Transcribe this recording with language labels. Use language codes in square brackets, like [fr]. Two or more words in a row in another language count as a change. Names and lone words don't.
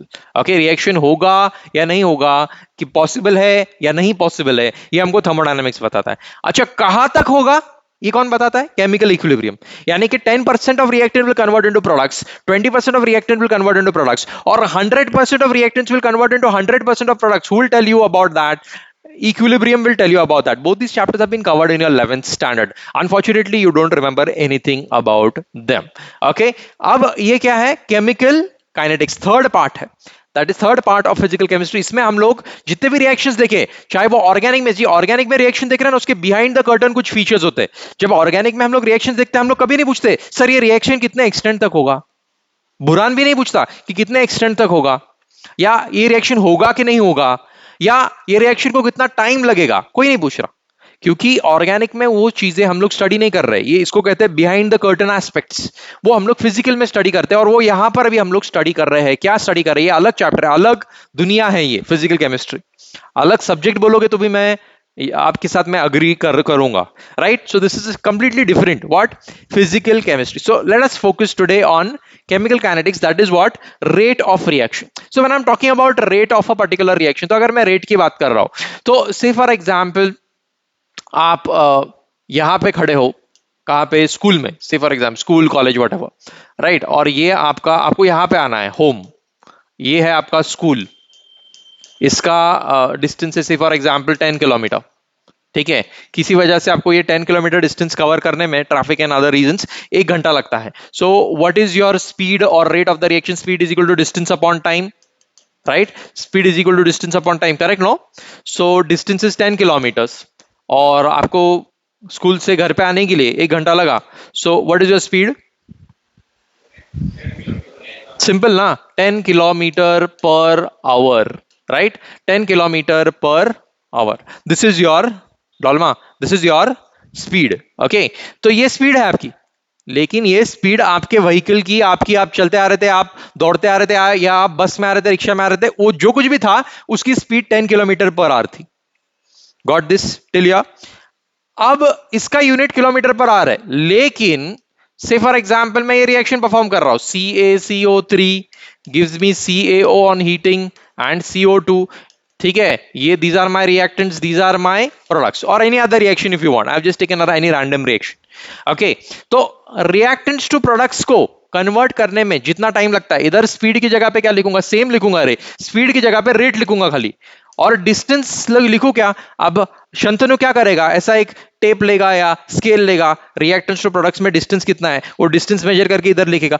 [hi] ओके रिएक्शन होगा या नहीं होगा, कि पॉसिबल है या नहीं पॉसिबल है, ये हमको थर्मोडायनामिक्स बताता है। अच्छा कहां तक होगा ये कौन बताता है? [en] chemical equilibrium, [hi] यानी कि [en] 10% of reactant will convert into products, 20% of reactant will convert into products और 100% of reactants will convert into 100% of products। who will tell you about that? Equilibrium will tell you about that. Both these chapters have been covered in your 11th standard. Unfortunately, you don't remember anything about them. [hi] Okay? अब ये क्या है? [en] Chemical kinetics, third part है. That is third part of physical chemistry. [hi] इसमें हम लोग जितने भी रिएक्शंस देखे, चाहे वो ऑर्गेनिक में, जी ऑर्गेनिक में रिएक्शन देख रहे हैं ना, उसके [en] behind the curtain [hi] कुछ फीचर्स होते हैं। जब ऑर्गेनिक में हम लोग रिएक्शन देखते हैं, हम लोग कभी नहीं पूछते सर ये रिएक्शन कितने एक्सटेंट तक होगा, बुरान भी नहीं पूछता कि कितने एक्सटेंट तक होगा, या ये रिएक्शन होगा कि नहीं होगा, या ये रिएक्शन को कितना टाइम लगेगा, कोई नहीं पूछ रहा। क्योंकि ऑर्गेनिक में वो चीजें हम लोग स्टडी नहीं कर रहे, ये इसको कहते हैं [en] behind the curtain aspects, [hi] वो हम लोग फिजिकल में स्टडी करते हैं और वो यहां पर अभी हम लोग स्टडी कर रहे हैं। क्या स्टडी कर रहे हैं? ये अलग चैप्टर है, अलग दुनिया है, ये [en] physical chemistry [hi] अलग सब्जेक्ट बोलोगे तो भी मैं आपके साथ मैं अग्री करूंगा, राइट? [en] so this is completely different what, physical chemistry. so let us focus today on chemical kinetics, that is what, rate of reaction. So when I'm talking about rate of a particular reaction, [hi] तो अगर मैं rate की बात कर रहा हूं तो [en] say for example [hi] आप यहां पे खड़े हो, कहां पे, स्कूल में, [en] say for example school college whatever, राइट? [hi] और ये आपको यहां पे आना है होम, ये है आपका स्कूल, इसका डिस्टेंस है [en] say for example [hi] 10 किलोमीटर, ठीक है? किसी वजह से आपको ये 10 किलोमीटर [en] distance cover [hi] करने में [en] traffic and other reasons [hi] 1 घंटा लगता है। [en] so what is your speed or rate of the reaction? speed is equal to distance upon time, right? speed is equal to distance upon time, correct? नो? so distance is 10 kilometers [hi] और आपको स्कूल से घर पे आने के लिए 1 घंटा लगा। [en] so what is your speed? सिंपल ना, 10 kilometer per hour, right? 10 kilometer per hour, this is your dolma, this is your speed. [hi] ओके तो ये स्पीड है आपकी, लेकिन ये स्पीड आपके व्हीकल की, आपकी, आप चलते आ रहे थे, आप दौड़ते आ रहे थे, या आप बस में आ रहे थे, रिक्शा में आ रहे थे, वो जो कुछ भी था उसकी स्पीड 10 [en] kilometer per hour [hi] थी। [en] got this till ya? [hi] अब इसका यूनिट [en] kilometer per hour [hi] है, लेकिन [en] say for example [hi] मैं ये [en] reaction perform [hi] कर रहा हूं, CaCO3 [en] gives me [hi] CaO [en] on heating and [hi] CO2, ठीक है? [en] ये these are my reactants, these are my products, or any other reaction if you want. I've just taken any random reaction. [hi] Okay, तो [en] reactants to products [hi] को कन्वर्ट करने में जितना टाइम लगता है, इधर स्पीड की जगह पे क्या लिखूंगा? सेम लिखूंगा, अरे स्पीड की जगह पे रेट लिखूंगा खाली, और डिस्टेंस लिखू क्या? अब शंतनु क्या करेगा? ऐसा एक टेप लेगा या स्केल लेगा, [en] reactants to products [hi] में डिस्टेंस कितना है वो [en] distance measure [hi] करके इधर लिखेगा।